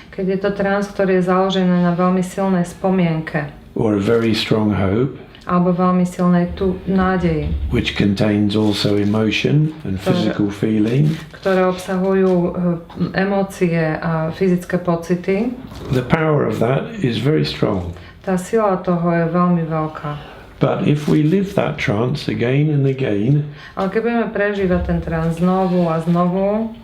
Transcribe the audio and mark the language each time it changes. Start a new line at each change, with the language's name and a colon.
Slovak: keď je to trans, ktorý je založený na veľmi silnej spomienke,
English: or a very strong hope,
Slovak: alebo veľmi silnej nádeji,
English: which contains also emotion and physical feeling,
Slovak: ktoré obsahujú emócie a fyzické pocity.
English: The power of that is very strong.
Slovak: Tá sila toho je veľmi veľká.
English: But if we live that trance again and again,
Slovak: ale keď budeme prežívať ten trans znovu a znovu,